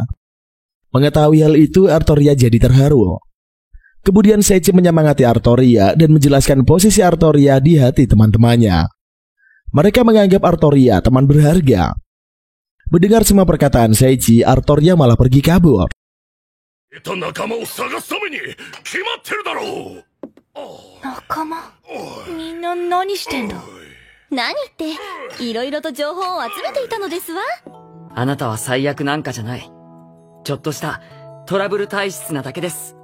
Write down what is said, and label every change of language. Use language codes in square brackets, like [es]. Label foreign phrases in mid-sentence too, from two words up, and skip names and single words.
[id] Mengetahui hal itu, Artoria jadi terharu. Kemudian Seichi menyemangati Artoria dan menjelaskan posisi Artoria di hati teman-temannya. Mereka menganggap Artoria teman berharga. Mendengar semua perkataan Seichi, Artoria malah pergi kabur. [ja] 仲間を探すために決まってるだろう。仲間みんな何してんだ。何っていろいろと情報を集めていたのですわ。あなたは最悪なんかじゃない。ちょっとしたトラブル体質なだけです。